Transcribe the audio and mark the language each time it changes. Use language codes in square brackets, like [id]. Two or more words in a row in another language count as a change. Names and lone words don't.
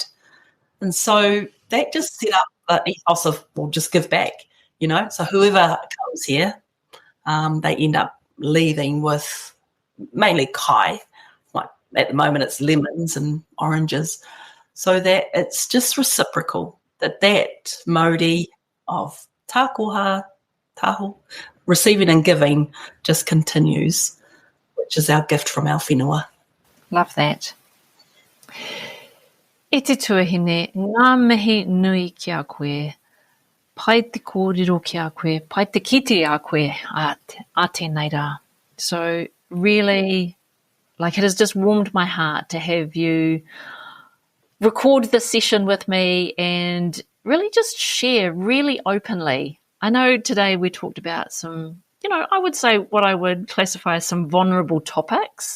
[en] And so that just set up the ethos of, well, just give back, So whoever comes here, they end up leaving with mainly kai. Like at the moment it's lemons and oranges. So that it's just reciprocal, that modi of [mi] takoha, taho, [en] receiving and giving just continues, which is our gift from our whenua. Love that. [mi] E te tuahine, ngā mihi nui ki a koe, pai te kōrero ki a koe, pai te kite a koe a tēnei rā. [en] So really, it has just warmed my heart to have you record this session with me and really just share really openly. I know today we talked about some I would say what I would classify as some vulnerable topics.